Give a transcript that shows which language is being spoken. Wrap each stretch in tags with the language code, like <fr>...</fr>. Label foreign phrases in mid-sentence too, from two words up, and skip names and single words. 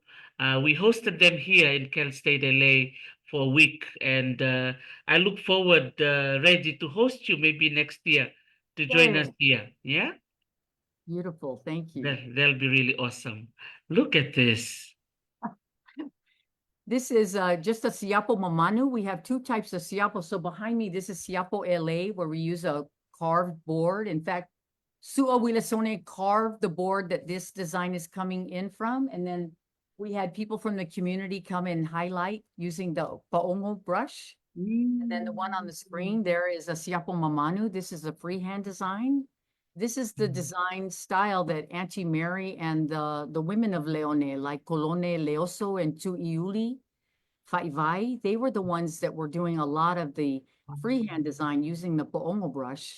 <en>We hosted them here in Cal State, LA for a week, and I look forward, Reggie, to host you maybe next year to join us Yay. here. Yeah, Beautiful. Thank you. that'll be really awesome. Look at this. This is just a</en> <sm>siapo mamanu.</sm> <en>We have two types of siapo. So behind me, this is siapo LA, where we use a carved board. In fact, Sua Wilasone carved the board that this design is coming in from. And then we had people from the community come and highlight using the paongo brush. And then the one on the screen there is a</en> <sm>siapo mamanu.</sm> <en>This is a freehand design. This is the design style that Auntie Mary and the women of Leone, like Colone Leoso and Tuiuli Faivai, they were the ones that were doing a lot of the freehand design using the po'ongo brush.</en>